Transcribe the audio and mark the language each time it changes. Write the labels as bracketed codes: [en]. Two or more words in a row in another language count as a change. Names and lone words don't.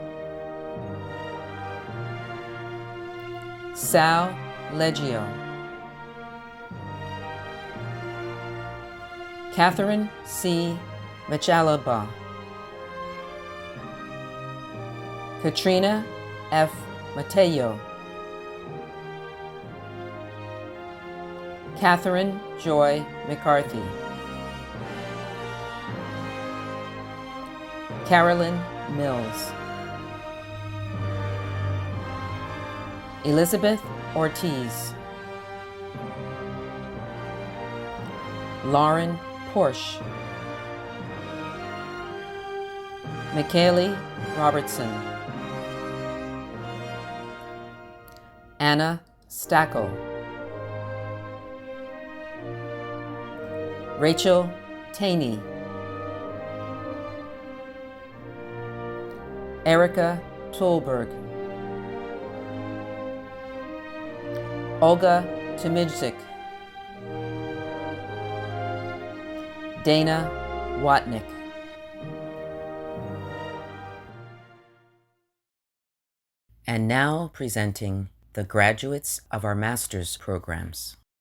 [en] Sal Leggio. Catherine C. Machalaba. Katrina F. Mateo. Catherine Joy McCarthy. Carolyn Mills. Elizabeth Ortiz. Lauren Porsche. McKaylee Robertson. Anna Stackel. Rachel Taney. Erica Tolberg. Olga Tomidzik. Dana Watnick. And now presenting the graduates of our master's programs.